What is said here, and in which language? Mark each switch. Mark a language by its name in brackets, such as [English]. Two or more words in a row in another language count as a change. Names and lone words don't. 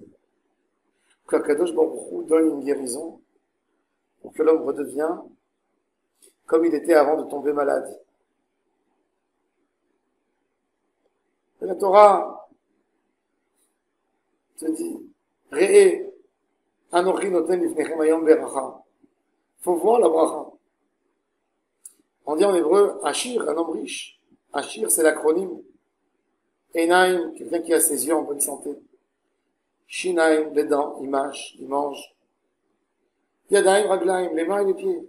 [French] Qu' [Hebrew] הקדוש ברוך הוא [French] donne une guérison pour que l'homme redevienne comme il était avant de tomber malade. Et la Torah te dit, [Hebrew] ראה, אנכי נותן לפניכם היום ברכה. [French] Faut voir la bracha. On dit en hébreu, Ashir, un homme riche. Ashir, c'est l'acronyme Enaim, quelqu'un qui a ses yeux en bonne santé. Shinaim, les dents, il mâche, il mange. [Hebrew] ידיים, רגליים, [French] les mains et les pieds.